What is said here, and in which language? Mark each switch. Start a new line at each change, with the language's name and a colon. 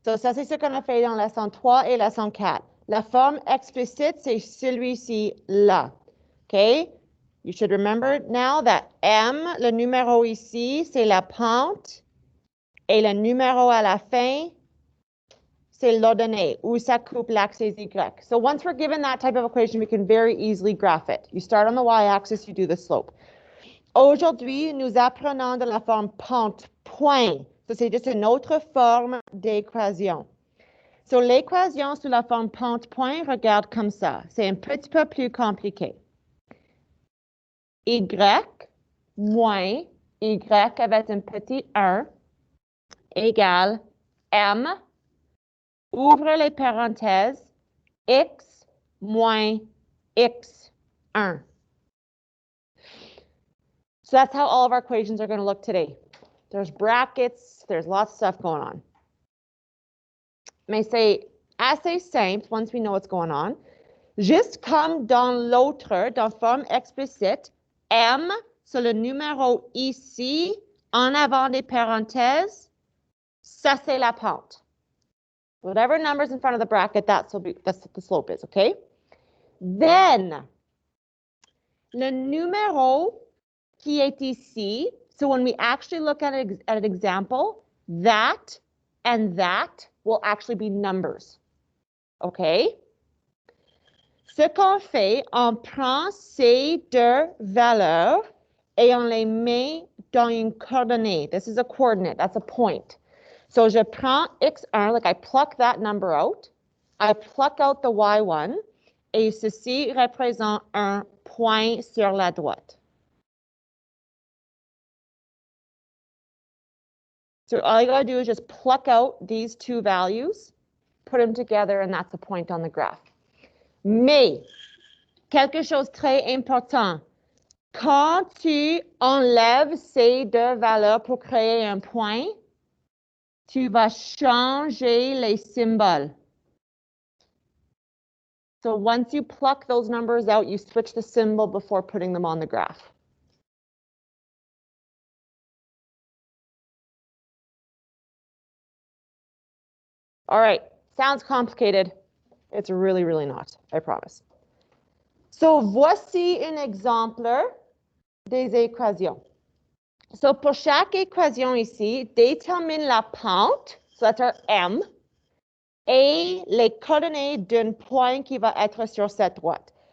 French: So, ça, c'est ce qu'on a fait dans la leçon 3 et la leçon 4. La forme explicite, c'est celui-ci là. OK?
English: You should remember now that
French: M, le numéro ici, c'est la pente. Et le numéro à la fin, c'est l'ordonnée, où ça coupe l'axe Y.
English: So once we're given that type of equation, we can very easily graph it. You start on the y-axis, you do the slope.
French: Aujourd'hui, nous apprenons de la forme pente-point. So, c'est juste une autre forme d'équation. So, l'équation sous la forme pente-point regarde comme ça. C'est un petit peu plus compliqué. Y moins Y avec un petit 1 égale M, ouvre les parenthèses, X moins X1.
English: So that's how all of our equations are going to look today. There's brackets, there's lots of stuff going on.
French: Mais c'est assez simple
English: once we know what's going on.
French: Juste comme dans l'autre, dans forme explicite, M, c'est le numéro ici, en avant des parenthèses, ça c'est la pente.
English: Whatever number's in front of the bracket, that's what the slope is, okay? Then,
French: le numéro qui est ici,
English: so when we actually look at an example, that and that will actually be numbers, okay?
French: Ce qu'on fait, on prend ces deux valeurs et on les met dans une coordonnée.
English: This is a coordinate, that's a point. So
French: je prends x1,
English: like I pluck that number out, I pluck out the y1,
French: et ceci représente un point sur la droite.
English: So all you gotta do is just pluck out these two values, put them together, and that's a point on the graph.
French: Mais, quelque chose de très important, quand tu enlèves ces deux valeurs pour créer un point, tu vas changer les symboles.
English: So once you pluck those numbers out, you switch the symbol before putting them on the graph. All right, sounds complicated. It's really, really not, I promise.
French: So, voici un exemple des équations. So, pour chaque équation ici, détermine la pente,
English: so that's our M,
French: et les coordonnées d'un point qui va être sur cette droite.